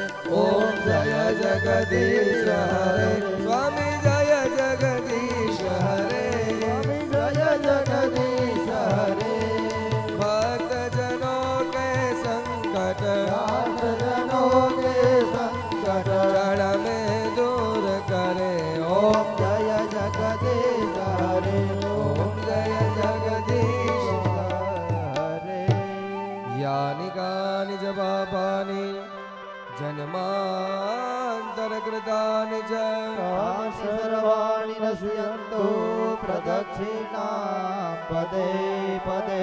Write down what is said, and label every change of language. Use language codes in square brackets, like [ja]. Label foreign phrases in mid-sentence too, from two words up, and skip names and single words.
[hi] ओम जय जगदीश हरे स्वामी जय जगदीश हरे स्वामी जय जगदीश हरे भक्तजनों के संकट दासजनों के संकट ક્ષણ में दूर करे ओम ओम जय जगदीश हरे ओम जय जगदीश હરે [sa] यानि कानि च पापानि जन्मान्तरकृतानि च सर्वाणि नश्यन्तु प्रदक्षिणां पदे पदे